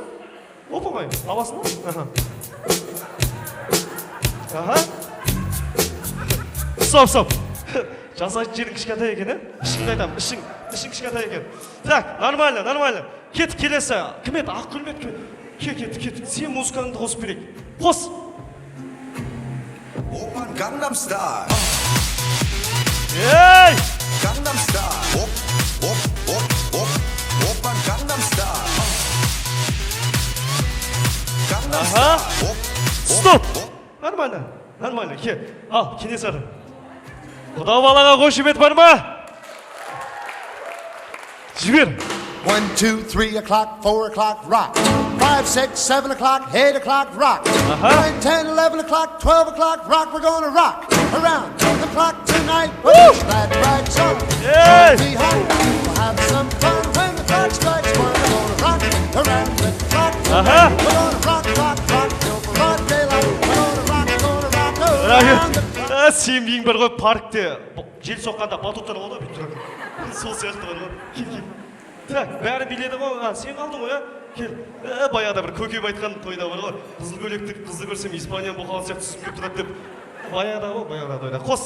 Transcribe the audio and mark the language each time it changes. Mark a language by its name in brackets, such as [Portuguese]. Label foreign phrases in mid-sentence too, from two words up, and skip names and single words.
[Kazakh] Оп, оңай. Аласың ба? Аха. Стоп. Жасайтын жерің кішкентай екен, ішіңді айтамын, ішің кішкентай екен. [Russian] Так, нормально. [Kazakh] Кет, келесі. Кім еді? Ақгүл ме еді? Кет. Сен музыкаңды қосып берейік. Қос. [English] Open Gangnam Style. Ей! Gangnam Style. Open Gangnam Style. [Kazakh] Аха. Стоп. Нормально. Ке. Ал, Кенесары. Құда балаға қошемет бар ма? Жібер. [English] 1, 2, 3 o'clock, 4 o'clock, rock. 5, 6, 7 o'clock, 8 o'clock, rock. 9, 10, 11 o'clock, 12 o'clock, rock. We're gonna rock around the clock tonight. Push that right song. Be hot. We'll have some fun when the clock strikes 1. We're gonna rock around the clock tonight. We're gonna rock till broad daylight. We're gonna rock around the clock. [Kazakh] Сен биің бар ғой паркте жел соққанда батуттар болды бүйтіп тұрады. Сол сияқты бар ғой. Кел. Так, бәрі биледі ғой. Сен қалдың ғой, Кел. Баяғыда бір көкем айтқан тойда бар ғой. Қызыл көйлекті қызды көрсем Испания бұқалы сияқты түсіп кеп тұрады деп. Баяғыда тойда.